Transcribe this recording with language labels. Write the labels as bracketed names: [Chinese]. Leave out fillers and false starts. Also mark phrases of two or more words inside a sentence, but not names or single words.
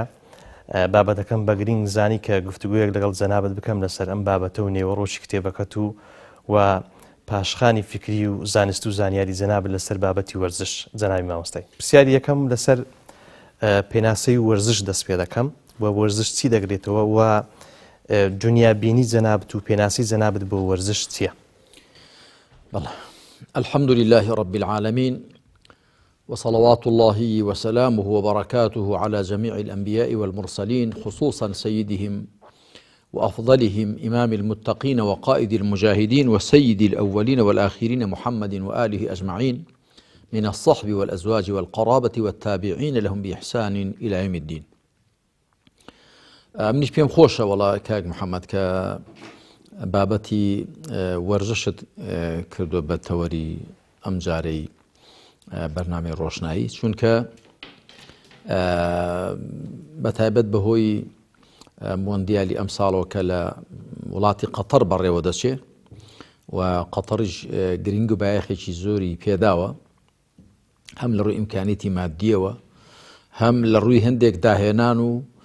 [Central Kurdish] بابەتەکەم بە گرنگ زانی کە گفتوگویەک لەگەڵ جەنابەت بکەم لەسەر ئەم بابەتە و نێوەڕۆژی کتێبەکەت و پاشخانی فکری و زانست و زانیاری جەنابەت لەسەر بابەتی وەرزش. جەنابی مامۆستای، پرسیاری یەکەم لەسەر پێناسەی وەرزش دەست پێ دەکەم و وەرزش چی دەگرێتەوە و دنیابینی جەنابەت و پێناسی جەنابەت بۆ وەرزش چییە؟ بەڵێ، [Arabic] الحمد لله رب العالمين وصلوات الله وسلامه وبركاته على جميع الأنبياء والمرسلين، خصوصا سيدهم وأفضلهم إمام المتقين وقائد المجاهدين وسيد الأولين والآخرين محمد وآله أجمعين، من الصحب والأزواج والقرابة والتابعين لهم بإحسان إلى يوم الدين. [Central Kurdish] منیش پێم خۆشە وەڵا کاک محەممەد کە بابەتی وەرزشت کردو بە تەوەری ئەم جارەی بەرنامەی ڕۆشنایی، چونکە بەتایبەت بەهۆی مۆندیالی ئەم ساڵەوە کە لە وڵاتی قەتەر بەڕێوە دەچێ و قەتەریش گرنگ و بایەخێکی زۆری پێداوە، هەم لە ڕووی ئیمکانیەتی مادیەوە، هەم لە ڕووی هەندێک داهێنان و